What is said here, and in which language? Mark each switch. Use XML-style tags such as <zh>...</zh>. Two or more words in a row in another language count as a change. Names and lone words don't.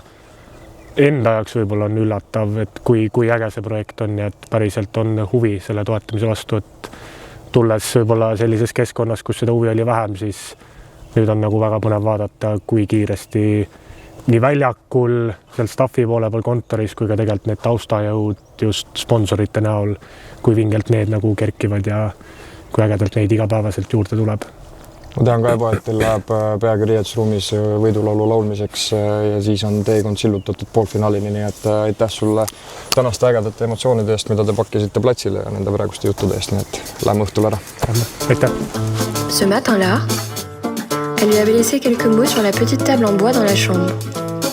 <et>Enda jaoks võib-olla on üllatav, et kui äge see projekt on ja et päriselt on huvi selle toetamise vastu, et tulles võib-olla sellises keskkonnas, kus seda huvi oli vähem, siis nüüd on nagu väga põnev vaadata, kui kiiresti nii väljakul, seal staffi poole peal kontoris, kui ka tegelikult need taustajõud just sponsorite näol, kui vingelt need nagu kerkivad ja kui ägedalt neid igapäevaselt juurde tuleb. Ma tean ka juba, et teil läheb peagi riietusruumis võidulaulu laulmiseks ja siis on teekond sillutatud poolfinaalini, nii et aitäh sulle tänaste ägedate emotsioonide eest, mida te pakkisite platsile ja nende praeguste juttude eest, nii et lähme õhtul ära. Aitäh!</et> <fr>Ce matin-là, elle lui avait laissé quelques mots sur la petite table en bois dans la chambre.</fr>